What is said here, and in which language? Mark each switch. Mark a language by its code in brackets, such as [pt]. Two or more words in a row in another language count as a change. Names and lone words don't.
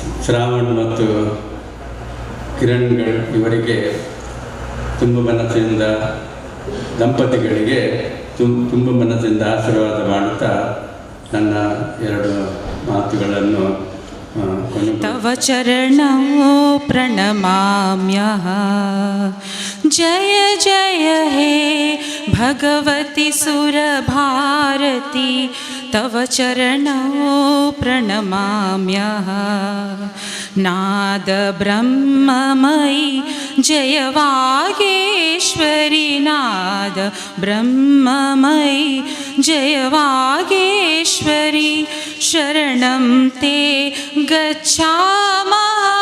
[kn] ಶ್ರಾವಣ್ ಮತ್ತು ಕಿರಣ್ಗಳು ಇವರಿಗೆ ತುಂಬ ಮನಸ್ಸಿಂದ ದಂಪತಿಗಳಿಗೆ ತುಂಬ ಮನಸ್ಸಿಂದ ಆಶೀರ್ವಾದ ಮಾಡುತ್ತಾ ನನ್ನ ಎರಡು ಮಾತುಗಳನ್ನು [sa] ತವ ಚರಣೋ ಪ್ರಣಮಾಮ್ಯಃ. ಜಯ ಜಯ ಹೇ ಭಗವತಿ ಸುರಭಾರತಿ, ತವ ಚರಣೋ ಪ್ರಣಮಾಮ್ಯಃ. ನಾದ ಬ್ರಹ್ಮಮಯಿ ಜಯ ವಾಗೇಶ್ವರಿ, ನಾದ ಬ್ರಹ್ಮಮಯಿ ಜಯ ವಾಗೇಶ್ವರಿ, ಶರಣಂ ತೇ ಗಚ್ಛಾಮಃ.